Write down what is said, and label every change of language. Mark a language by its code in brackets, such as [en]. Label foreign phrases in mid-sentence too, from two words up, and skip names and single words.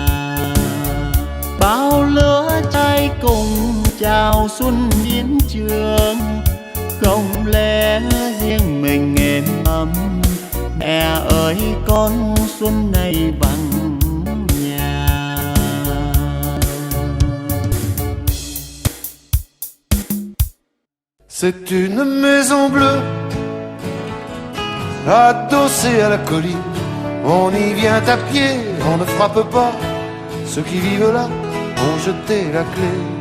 [vi] Bao lứa trai cùng chào xuân biến trường. Không lẽ riêng mình êm ấm, mẹ ơi con xuân này vắng nhà. [fr] C'est une maison bleue adossée à la colline. On y vient à pied, on ne frappe pas. Ceux qui vivent là ont jeté la clé.